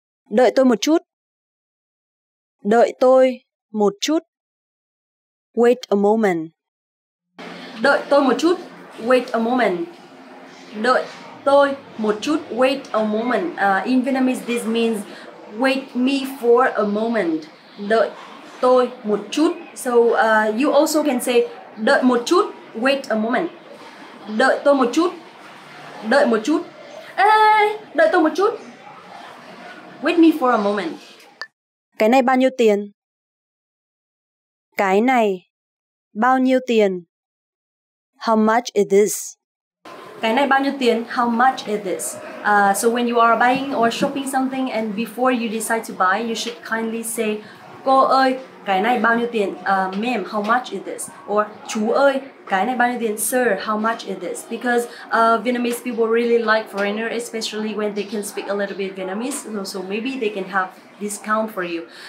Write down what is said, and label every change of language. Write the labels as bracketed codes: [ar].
[vi] Đợi tôi một chút. Đợi tôi một chút. [en] Wait a moment. [vi] Đợi tôi một chút. [en] Wait a moment. [vi] Đợi tôi một chút. [en] Wait a moment. In Vietnamese, this means wait me for a moment. [vi] Đợi tôi một chút. [en] So you also can say [vi] đợi một chút. [en] Wait a moment. [vi] Đợi tôi một chút. Đợi một chút. Đợi tôi một chút. [en] Wait me for a moment. [vi] Cái này bao nhiêu tiền? Cái này bao nhiêu tiền? [en] How much is this? [vi] Cái này bao nhiêu tiền? [en] How much is this? So when you are buying or shopping something and before you decide to buy, you should kindly say, [vi] cô ơi, cái này bao nhiêu tiền? [en] Ma'am, how much is this? [vi] Or chú ơi, cái này bao nhiêu tiền? [en] Sir, how much is this? Because Vietnamese people really like foreigners, especially when they can speak a little bit Vietnamese. So maybe they can have discount for you.